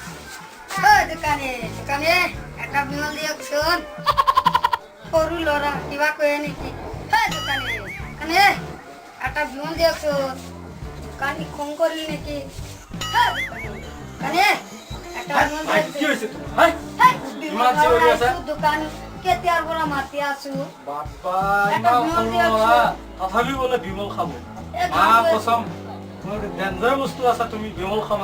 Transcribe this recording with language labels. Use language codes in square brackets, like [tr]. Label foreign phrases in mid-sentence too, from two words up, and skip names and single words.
[as] দোকানে দোকানে একটা বিমল দিয়কচোন সৰু ল'ৰা কিবা কয় নেকি দোকানে দোকানে একটা বিমল দিয়কচোন দোকানী খং কৰিল নেকি দোকানে একটা বিমল কি হৈছে দোকান কেতিয়াৰ পৰা মাতি আছো বাবা তথাপি বোলে বিমল খাব মা কসম মোৰ ডেঞ্জাৰ বস্তু আছে তুমি বিমল খাবা